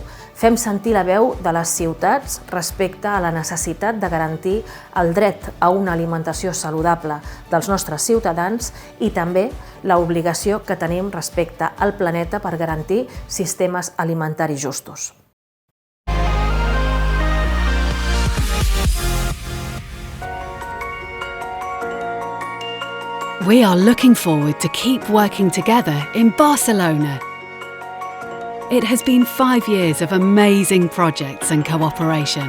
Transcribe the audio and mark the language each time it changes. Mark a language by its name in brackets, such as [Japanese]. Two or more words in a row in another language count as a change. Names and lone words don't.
[Catalan] Fem sentir la veu de les ciutats respecte a la necessitat de garantir el dret a una alimentació saludable dels nostres ciutadans i també l'obligació que tenim respecte al planeta per garantir sistemes alimentaris justos. [English] We are looking forward to keep working together in Barcelona. It has been 5 years of amazing projects and cooperation.